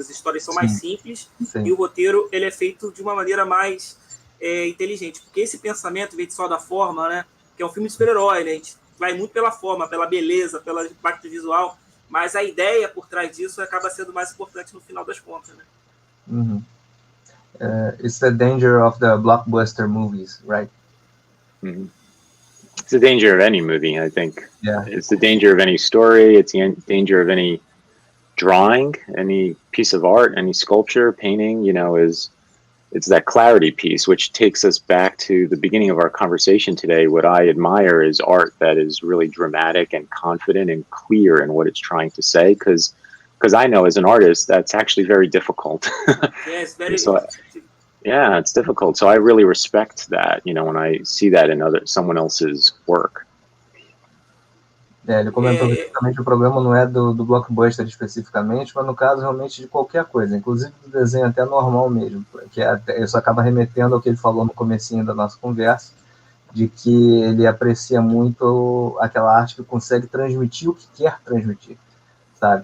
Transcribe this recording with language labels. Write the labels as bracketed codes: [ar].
[pt] As histórias são mais simples e o roteiro ele é feito de uma maneira mais inteligente. Porque esse pensamento vem só da forma, né? Que é um filme de super-herói, né? A gente vai muito pela forma, pela beleza, pelo impacto visual, mas a ideia por trás disso acaba sendo mais importante no final das contas, né? Mm-hmm. [en] It's the danger of the blockbuster movies, right? Mm-hmm. It's the danger of any movie, I think. Yeah. It's the danger of any story. It's the danger of any drawing, any piece of art, any sculpture, painting, you know, it's that clarity piece, which takes us back to the beginning of our conversation today. What I admire is art that is really dramatic and confident and clear in what it's trying to say, because I know as an artist, that's actually very difficult. Yeah, it's very yeah, it's difficult. So I really respect that, you know, when I see that in someone else's work. [pt] Ele comentou que justamente o problema não é do blockbuster especificamente, mas no caso realmente de qualquer coisa, inclusive do desenho até normal mesmo, porque isso acaba remetendo ao que ele falou no comecinho da nossa conversa, de que ele aprecia muito aquela arte que consegue transmitir o que quer transmitir, sabe?